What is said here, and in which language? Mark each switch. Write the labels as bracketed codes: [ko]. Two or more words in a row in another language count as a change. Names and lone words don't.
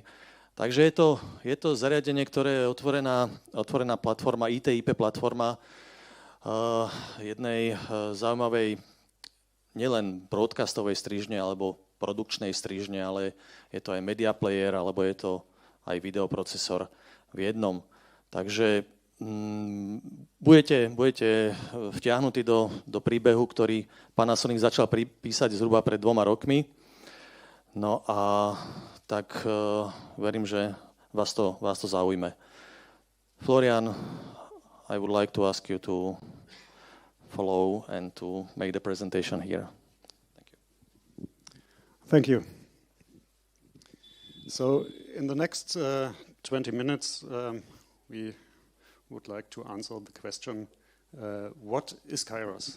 [sk] Takže je to zariadenie, ktoré je otvorená platforma, IT/IP platforma jednej zaujímavej nielen broadcastovej strižne alebo produkčnej strižne, ale je to aj [en] media player, [sk] alebo je to aj videoprocesor v jednom. Takže budete vtiahnutí do príbehu, ktorý Panasonic začal písať zhruba pred 2 rokmi. No a tak verím, že vás to zaujme. [en] Florian, I would like to ask you to follow and to make the presentation here. Thank you. So in the next 20 minutes, we would like to answer the question, what is Kairos?